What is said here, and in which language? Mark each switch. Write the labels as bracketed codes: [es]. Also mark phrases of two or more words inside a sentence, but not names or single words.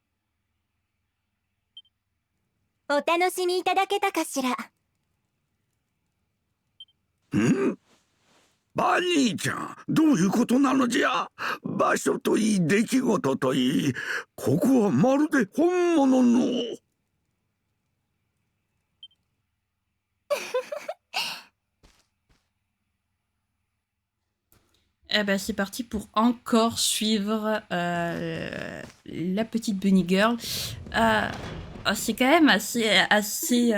[ja] お楽しみいただけたかしら。バニーちゃん、どういうことなのじゃ。場所といい出来事といい、ここはまるで本物の。 [fr] Eh ben c'est parti pour encore suivre la petite bunny girl. C'est quand même assez.